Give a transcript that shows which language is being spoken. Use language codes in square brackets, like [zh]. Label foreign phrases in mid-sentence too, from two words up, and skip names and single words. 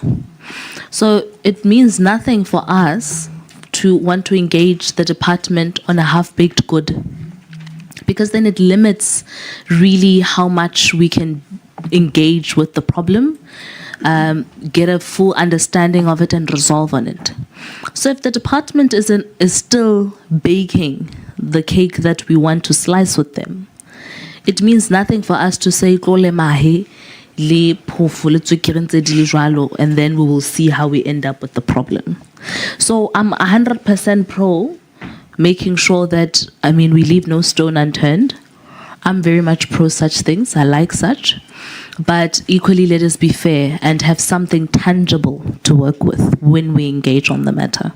[en] So it means nothing for us to want to engage the department on a half-baked good, because then it limits really how much we can engage with the problem, get a full understanding of it and resolve on it. So if the department is still baking the cake that we want to slice with them, it means nothing for us to say, [st] Kole mahe, le phofu le tswekere ntse di le jwalo, [en] and then we will see how we end up with the problem. So I'm 100% pro making sure that, I mean, we leave no stone unturned. I'm very much pro such things. I like such. But equally, let us be fair and have something tangible to work with when we engage on the matter.